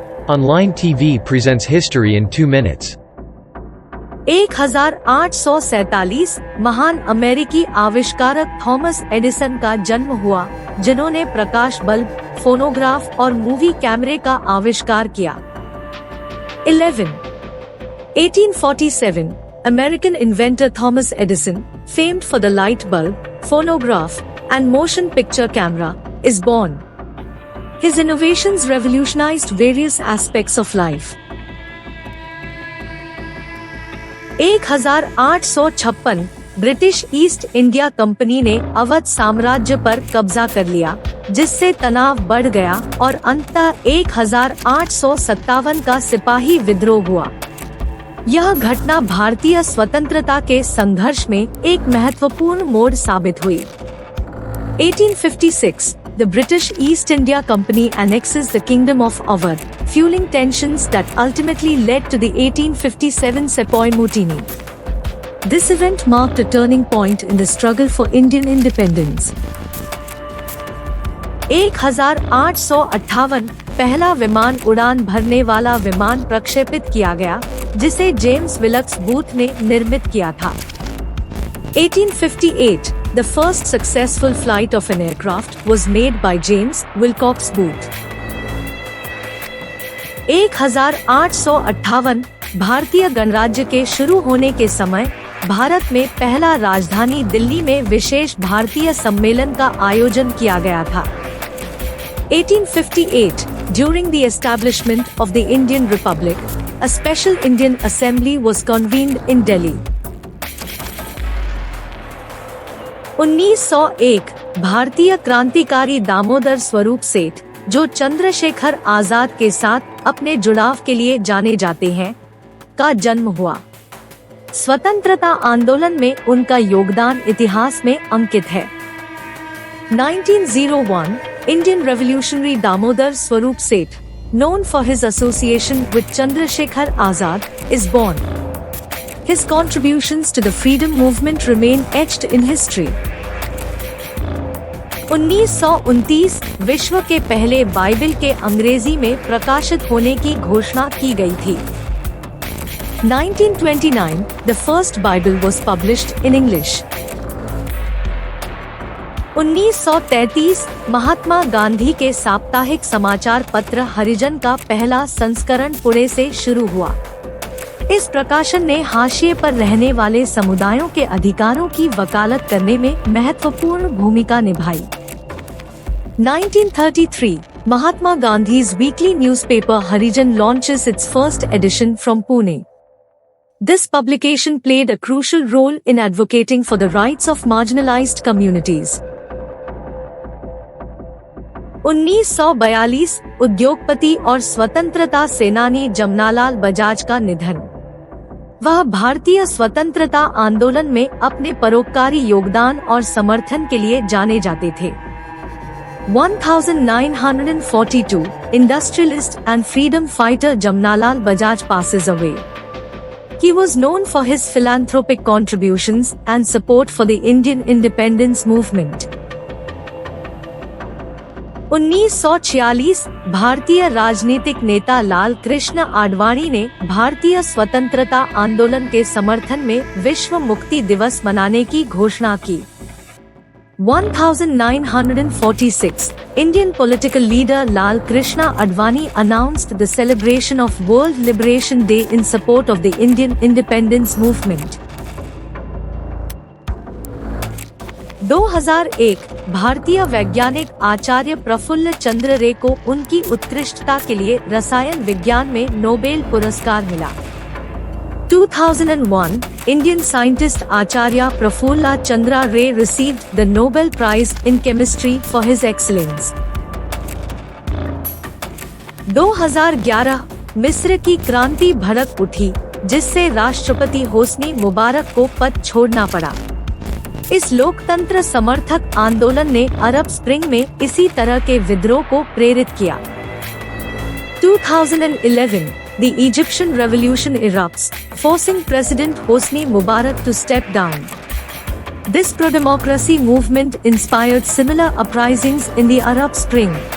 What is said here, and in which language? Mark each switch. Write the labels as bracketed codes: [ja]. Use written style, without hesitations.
[en] Online TV presents history in 2 minutes. [hi] 1847 महान अमेरिकी आविष्कारक थॉमस एडिसन का जन्म हुआ, जिन्होंने प्रकाश बल्ब, फोनोग्राफ और मूवी कैमरे का आविष्कार किया। [en] 1847 American inventor Thomas Edison, famed for the light bulb, phonograph, and motion picture camera, is born. His innovations revolutionized various aspects of life. [hi] 1856 British east India company ने अवध साम्राज्य पर कब्जा कर लिया, जिससे तनाव बढ़ गया और अंततः 1857 का सिपाही विद्रोह हुआ। यह घटना भारतीय स्वतंत्रता के संघर्ष में एक महत्वपूर्ण मोड़ साबित हुई। [en] 1856 The British East India Company annexes the Kingdom of Awadh, fueling tensions that ultimately led to the 1857 Sepoy Mutiny. This event marked a turning point in the struggle for Indian independence. [hi] 1858 पहला विमान उड़ान भरने वाला विमान प्रक्षेपित किया गया, जिसे जेम्स विल्क्स बूथ ने निर्मित किया था। [en] 1858 The first successful flight of an aircraft was made by James Wilcox Booth. [hi] 1858 भारतीय गणराज्य के शुरू होने के समय भारत में पहला राजधानी दिल्ली में विशेष भारतीय सम्मेलन का आयोजन किया गया था। [en] 1858 During the establishment of the Indian Republic, a special Indian Assembly was convened in Delhi. [hi] 1901 भारतीय क्रांतिकारी दामोदर स्वरूप सेठ, जो चंद्रशेखर आजाद के साथ अपने जुड़ाव के लिए जाने जाते हैं, का जन्म हुआ। स्वतंत्रता आंदोलन में उनका योगदान इतिहास में अंकित है। [en] 1901 Indian Revolutionary Damodar Swarup Seth, known for his association with Chandrasekhar Azad, is born. His contributions to the freedom movement remain etched in history. [hi] 1929 विश्व के पहले बाइबल के अंग्रेजी में प्रकाशित होने की घोषणा की गई थी। [en] 1929 The first Bible was published in English. [hi] 1933 Mahatma Gandhi के साप्ताहिक समाचार पत्र हरिजन का पहला संस्करण पुणे से शुरू हुआ। इस प्रकाशन ने हाशिए पर रहने वाले समुदायों के अधिकारों की वकालत करने में महत्वपूर्ण भूमिका निभाई। [en] 1933 Mahatma Gandhi's weekly newspaper Harijan launches its first edition from Pune. This publication played a crucial role in advocating for the rights of marginalized communities. [hi] 1942 उद्योगपति और स्वतंत्रता सेनानी जमनालाल बजाज का निधन। वह भारतीय स्वतंत्रता आंदोलन में अपने परोपकारी योगदान और समर्थन के लिए जाने जाते थे। [en] 1942 Industrialist and freedom fighter Jamnalal Bajaj passes away. He was known for his philanthropic contributions and support for the Indian independence movement. [hi] 1946 भारतीय राजनीतिक नेता लाल कृष्ण आडवाणी ने भारतीय स्वतंत्रता आंदोलन के समर्थन में विश्व मुक्ति दिवस मनाने की घोषणा की। [en] 1946 Indian political leader Lal Krishna Advani announced the celebration of World Liberation Day in support of the Indian independence movement. [hi] 2001 भारतीय वैज्ञानिक आचार्य प्रफुल्ल चंद्र रे को उनकी उत्कृष्टता के लिए रसायन विज्ञान में नोबेल पुरस्कार मिला। [en] 2001 Indian scientist Acharya Prafulla Chandra Ray received the Nobel Prize in Chemistry for his excellence. [hi] 2011 मिस्र की क्रांति भड़क उठी, जिससे राष्ट्रपति होस्नी मुबारक को पद छोड़ना पड़ा। इस लोकतंत्र समर्थक आंदोलन ने अरब स्प्रिंग में इसी तरह के विद्रोह को प्रेरित किया। [en] 2011 The Egyptian revolution erupts, forcing President Hosni Mubarak to step down. This pro-democracy movement inspired similar uprisings in the Arab Spring.